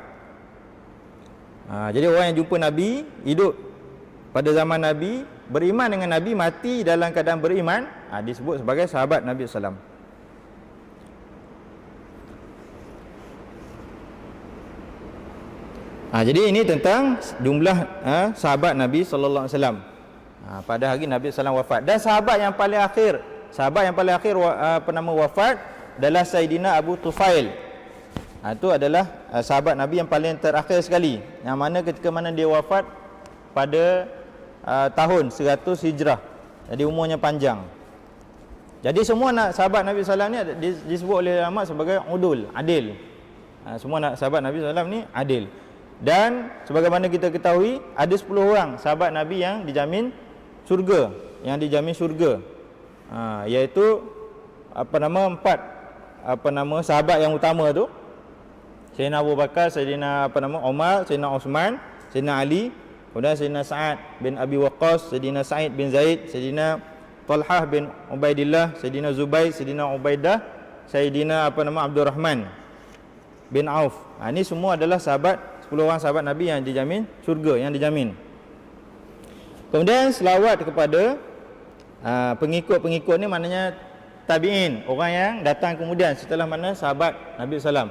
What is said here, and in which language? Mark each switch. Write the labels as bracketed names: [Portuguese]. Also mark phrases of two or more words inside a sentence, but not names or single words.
[Malay] Jadi orang yang jumpa Nabi, hidup pada zaman Nabi, beriman dengan Nabi, mati dalam keadaan beriman, disebut sebagai sahabat Nabi SAW. Jadi ini tentang jumlah sahabat Nabi [Arabic] صلى الله عليه وسلم [Malay] pada hari Nabi sallallahu wafat. Dan sahabat yang paling akhir wafat adalah Sayyidina Abu Tufail. Itu adalah sahabat Nabi yang paling terakhir sekali, yang mana ketika mana dia wafat pada tahun 100 Hijrah. Jadi umurnya panjang. Jadi semua sahabat Nabi [Arabic] صلى الله عليه وسلم [Malay] ni disebut oleh ulama sebagai udul, adil. Semua sahabat Nabi [Arabic] صلى الله عليه وسلم [Malay] ni adil. Dan sebagaimana kita ketahui, ada 10 orang sahabat Nabi yang dijamin syurga, iaitu empat sahabat yang utama tu, Sayyidina Abu Bakar, Sayyidina Umar, Sayyidina Uthman, Sayyidina Ali, kemudian Sayyidina Sa'ad bin Abi Waqqas, Sayyidina Sa'id bin Zaid, Sayyidina Talhah bin Ubaidillah, Sayyidina Zubair, Sayyidina Ubaidah, Sayyidina Abdul Rahman bin Auf. Ini semua adalah 10 orang sahabat Nabi yang dijamin syurga, yang dijamin. Kemudian selawat kepada pengikut-pengikut ni maknanya tabi'in, orang yang datang kemudian setelah mana sahabat Nabi SAW.